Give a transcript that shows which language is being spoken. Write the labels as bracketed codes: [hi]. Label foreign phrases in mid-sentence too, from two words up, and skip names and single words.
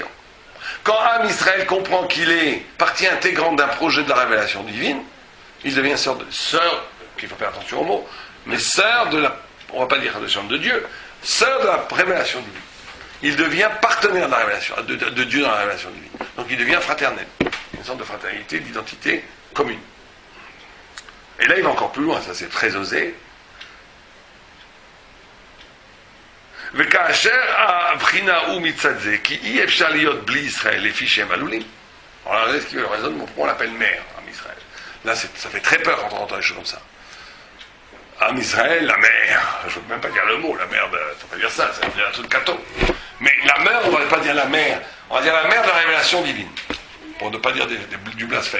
[fr] Quand [he] עם ישראל [fr] comprend qu'il est partie intégrante d'un projet de la révélation divine, il devient sœur, qu'il faut faire attention aux mots, mais sœur de la, on ne va pas dire de Dieu, sœur de la révélation divine. Il devient partenaire de la révélation, de Dieu dans la révélation divine. Donc il devient fraternel. Une sorte de fraternité, d'identité commune. Et là il va encore plus loin, ça c'est très osé. [he] וכאשר הבחינה הוא מצד זה, כי אי אפשר להיות בלי ישראל לפי שהם עלולים. [fr] Alors là, ce qui veut le raisonnement, pourquoi on l'appelle mère, [he] עם ישראל. [fr] Là, ça fait très peur quand on entend des choses comme ça. [he] עם ישראל, [fr] la mère, je ne veux même pas dire le mot, la mère, ça veut pas dire ça, ça veut dire un truc de cateau. Mais la mère, on ne va pas dire la mère, on va dire la mère de la révélation divine, pour ne pas dire du blasphème.